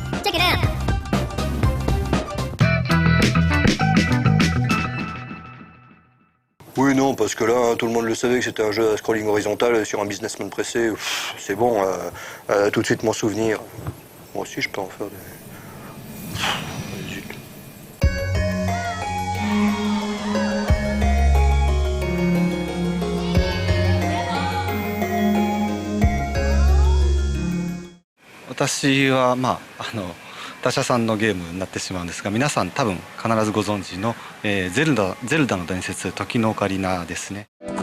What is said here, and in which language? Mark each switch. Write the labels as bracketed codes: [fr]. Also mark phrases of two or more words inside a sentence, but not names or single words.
[fr] Oui, non, parce que là, tout le monde le savait que c'était un jeu à scrolling horizontal sur un businessman pressé. C'est bon, tout de suite mon souvenir. Moi aussi, je peux en faire des... Zut. [ja] 私は他社さんのゲームになってしまうんですが、皆さん多分必ずご存知の、ゼルダの伝説時のオカリナですね。